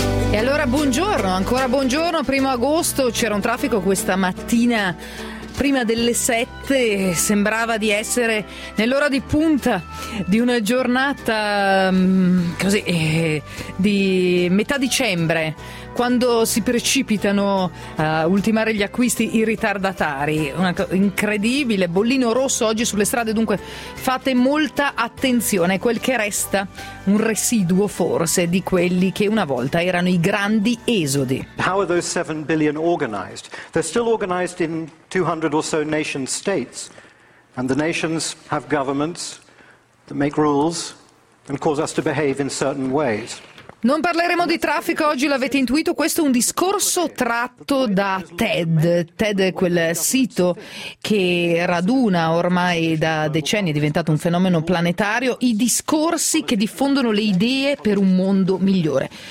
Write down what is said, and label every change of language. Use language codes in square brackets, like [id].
[it] E allora buongiorno, ancora buongiorno, primo agosto, c'era un traffico questa mattina prima delle 7, sembrava di essere nell'ora di punta di una giornata così di metà dicembre, quando si precipitano a ultimare gli acquisti i ritardatari. Una incredibile, bollino rosso oggi sulle strade, dunque fate molta attenzione, quel che resta, un residuo forse di quelli che una volta erano i grandi esodi. [en] How are those 7 billion organized? They're still organized in 200 or so nation states, and the nations have governments that make rules and cause us to behave in certain ways. [it] Non parleremo di traffico, oggi l'avete intuito, questo è un discorso tratto da TED. TED è quel sito che raduna ormai da decenni, è diventato un fenomeno planetario, i discorsi che diffondono le idee per un mondo migliore.